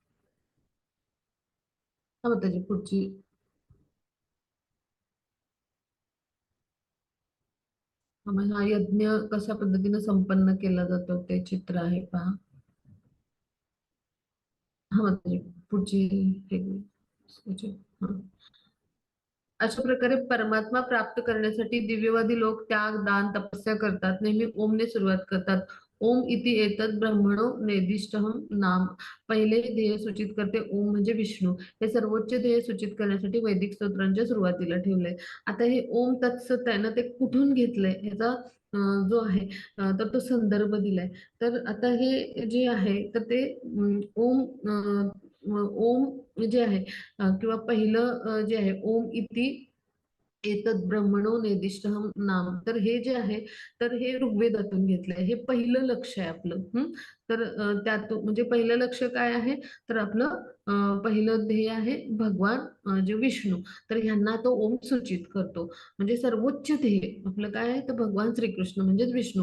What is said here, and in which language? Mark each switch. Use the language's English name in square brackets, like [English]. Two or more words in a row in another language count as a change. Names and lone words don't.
[Marathi] हा त्याची पुढची मग हा यज्ञ कशा पद्धतीने संपन्न केला जातो ते चित्र आहे पहा. हा त्याची पुढची हा. अशा प्रकारे परमात्मा प्राप्त करण्यासाठी दिव्यवादी लोक त्याग, दान, तपस्या करतात. नेहमी ओमने सुरुवात करतात. [Sanskrit] ओम इति एतत् ब्रह्मणो नेदिष्टहम नाम. [Marathi] पहिले ध्येय सूचित करते ओम म्हणजे विष्णू. हे सर्वोच्च ध्येय सूचित करण्यासाठी वैदिक स्तोत्रांच्या सुरुवातीला ठेवलंय. आता हे ओम तत्सत आहे ना, ते कुठून घेतलंय ह्याचा जो आहे, तर तो संदर्भ दिलाय. तर आता हे जे आहे, तर ते ओम ओम जे आहे, किंवा पहिलं जे आहे [Sanskrit] ओम इति एतत् ब्रह्मणो नेदिष्टहम नाम. [Marathi] तर हे जे आहे, तर हे ऋग्वेदातून घेतलंय. हे पहिलं लक्ष आहे आपलं. तर त्यातून म्हणजे पहिलं लक्ष काय आहे, तर आपलं पहिलं ध्येय आहे भगवान जे विष्णू. तर ह्यांना तो ओम सूचित करतो. म्हणजे सर्वोच्च ध्येय आपलं काय आहे, तर भगवान श्रीकृष्ण म्हणजेच विष्णू.